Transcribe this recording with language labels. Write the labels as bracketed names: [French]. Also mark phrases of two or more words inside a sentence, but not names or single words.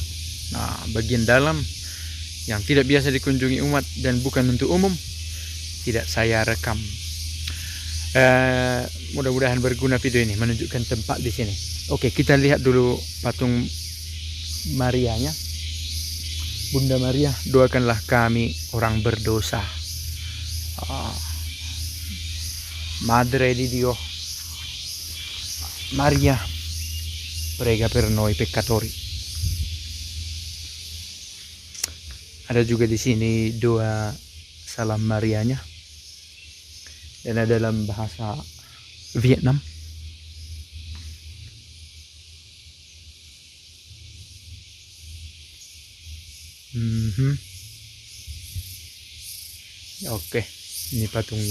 [Indonesian] Nah, bagian dalam yang tidak biasa dikunjungi umat dan bukan untuk umum, tidak saya rekam. Mudah-mudahan berguna video ini menunjukkan tempat di sini. Oke, kita lihat dulu patung Marianya. Bunda Maria, doakanlah kami orang berdosa. [Italian] Madre di Dio Maria, prega per noi peccatori. [Indonesian] Ada juga di sini doa salam Marianya, dan ada dalam bahasa Vietnam. Oke, ini patungnya.